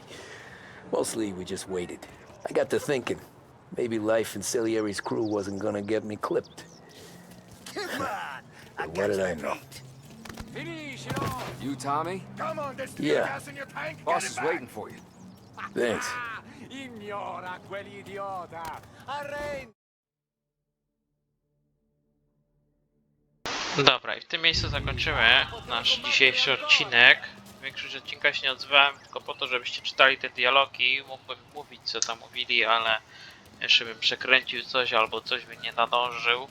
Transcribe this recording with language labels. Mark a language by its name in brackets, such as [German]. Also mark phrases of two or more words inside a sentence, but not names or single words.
[English] Mostly, we just waited. I got to thinking, maybe life in Salieri's crew wasn't gonna get me clipped. Come on! But what did I know? You, Tommy? Come on, there's Yeah. gas in your tank. Boss Get is it back. waiting for you. Thanks. [Italian] Ignora quell'idiota. Arrendi. [Polish] Dobra, i w tym miejscu zakończymy nasz dzisiejszy odcinek. Większość odcinka się nie odzywałem, tylko po to, żebyście czytali te dialogi. Mógłbym mówić, co tam mówili, ale jeszcze bym przekręcił coś albo coś bym nie nadążył.